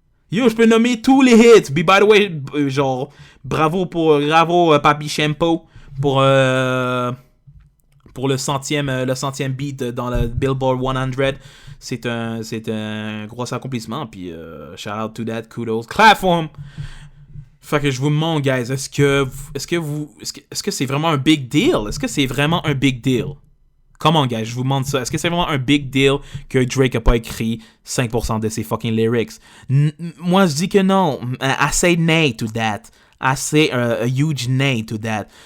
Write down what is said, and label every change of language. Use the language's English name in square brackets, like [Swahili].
[French] Yo, je peux nommer tous les hits. [English] By the way, [French] genre, bravo Papi Shampoo pour le centième beat dans le Billboard 100. C'est un gros accomplissement. [English] Puis shout out to that, kudos, clap for him. [French] Fait que je vous demande, guys, est-ce que c'est vraiment un big deal? Est-ce que c'est vraiment un big deal? [English] Come on, [French] guys, je vous demande ça. Est-ce que c'est vraiment un big deal que Drake a pas écrit 5% de ses fucking lyrics? Moi, je dis que non. [English] I say nay to that. I say a huge nay to that.